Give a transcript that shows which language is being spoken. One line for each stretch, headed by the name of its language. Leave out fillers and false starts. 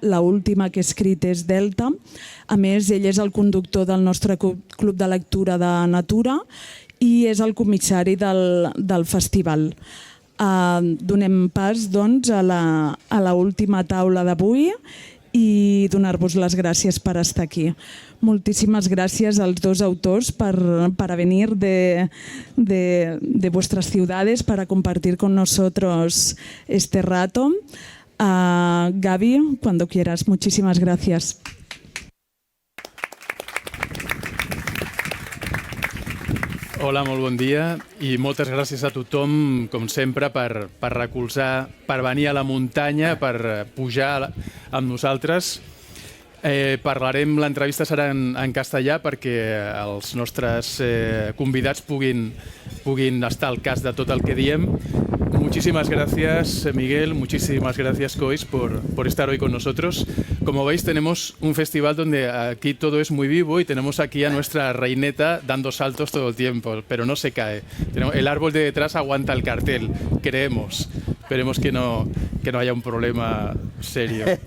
Catalan: L'última que he escrit és Delta. A més, ell és el conductor del nostre club de lectura de Natura i és el comissari del festival. Donem pas, doncs, a l'última taula d'avui i donar-vos les gràcies per estar aquí.
Spanish: Moltíssimas gracias a los dos autores para venir de vuestras ciudades para compartir con nosotros este rato. Gavi, cuando quieras. Muchísimas gracias.
Catalan: Hola, molt bon dia i moltes gràcies a tothom, com sempre, per recolzar, per venir a la muntanya, per pujar amb nosaltres. L'entrevista serà en castellà perquè els nostres convidats puguin estar al cas de tot el que diem.
Spanish: Muchísimas gracias, Miguel, muchísimas gracias, Cois, por estar hoy con nosotros. Como veis, tenemos un festival donde aquí todo es muy vivo y tenemos aquí a nuestra reineta dando saltos todo el tiempo, pero no se cae. El árbol de detrás aguanta el cartel, creemos. Esperemos que no haya un problema serio.